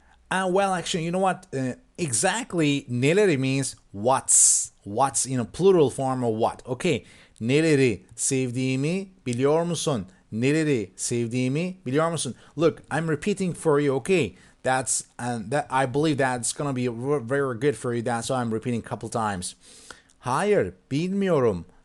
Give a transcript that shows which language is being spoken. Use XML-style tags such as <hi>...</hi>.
<en>Well, actually, you know what? Exactly, neleri means what's, plural form of what.</en> <tr>Okay, neleri sevdiğimi biliyor musun? Neleri sevdiğimi biliyor musun?</tr> <en>Look, I'm repeating for you, okay? That I believe that's gonna be very good for you. That's why I'm repeating a couple times.</en> <tr>Hayır, bilmiyorum.</tr>